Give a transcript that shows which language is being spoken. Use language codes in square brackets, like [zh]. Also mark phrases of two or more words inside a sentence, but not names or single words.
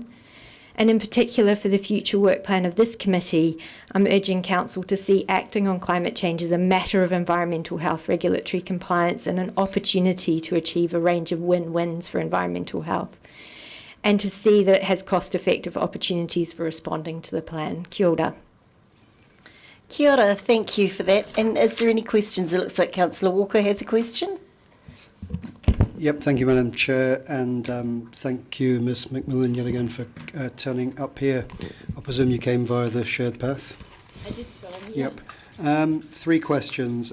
[en] And in particular for the future work plan of this committee, I'm urging Council to see acting on climate change as a matter of environmental health regulatory compliance and an opportunity to achieve a range of win-wins for environmental health, and to see that it has cost-effective opportunities for responding to the plan. [mi] Kia ora. Kia ora, [en] thank you for that. And is there any questions? It looks like Councillor Walker has a question. Yep, thank you, Madam Chair, and thank you, Ms McMillan, yet again for turning up here. I presume you came via the shared path? I did so, yeah. Yep. 3 questions.